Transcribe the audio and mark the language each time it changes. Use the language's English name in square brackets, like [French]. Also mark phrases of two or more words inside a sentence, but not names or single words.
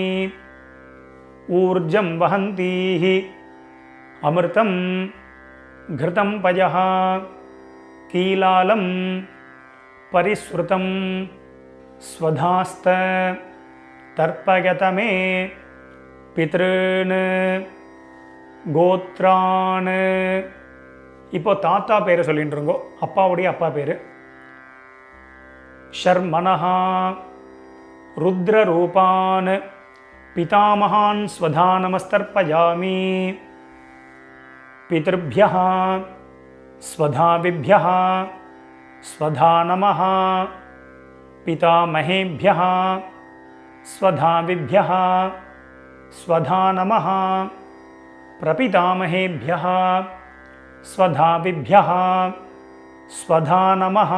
[Sanskrit] ऊर्जं वहन्तीः अमृतं घृतं पयः कीलालं परिस्रुतं स्वधास्त तर्पयत मे पितॄन् கோத்ரான். [Tamil] இப்போ தாத்தா பேரை சொல்லிட்டுருங்கோ, அப்பாவுடைய அப்பா பேர். [Sanskrit] शर्मणः रुद्ररूपान् पितामहान् स्वधानमस्तर्पयामि. பிதர்भ्यः स्वधाविभ्यः स्वधा नमः. पितामहेभ्यः स्वधाविभ्यः स्वधा नमः. प्रपितामहेभ्यः स्वधाविभ्यः स्वधा नमः.